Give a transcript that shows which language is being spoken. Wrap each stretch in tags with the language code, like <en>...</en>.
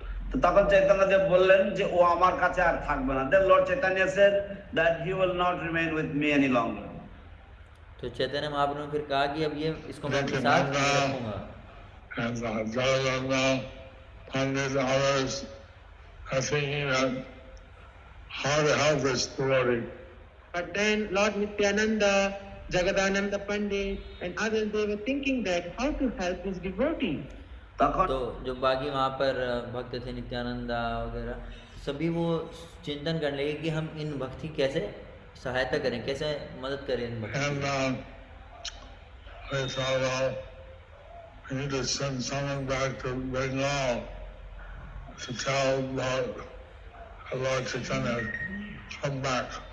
<bn>তো তখন চৈতন্যদেব বললেন যে ও আমার কাছে আর থাকবে না।</bn> <en>Then Lord Chaitanya said that he will not remain with me any longer.</en> <hi>तो चैतन्य महाप्रभु ने फिर कहा कि अब ये इसको मैं अपने साथ नहीं रखूंगा।</hi> <en>And Jagannath Pandit and others are thinking that how to help this devotee. But then Lord Nityananda, Jagadananda Pandit and others, they were thinking that how to help this devotee.</en> <bn>তখন</bn> <hi>तो जो बाकी वहाँ पर भक्त थे नित्यानंदा वगैरह, सभी वो चिंतन करने लगे कि हम इन भक्त की कैसे सहायता करें, कैसे मदद करें इन भक्त</hi> <en>And</en> <hi>की।</hi> <en>they thought, well, we need to send someone back to Bengal to tell Lord Chaitanya come back.</en>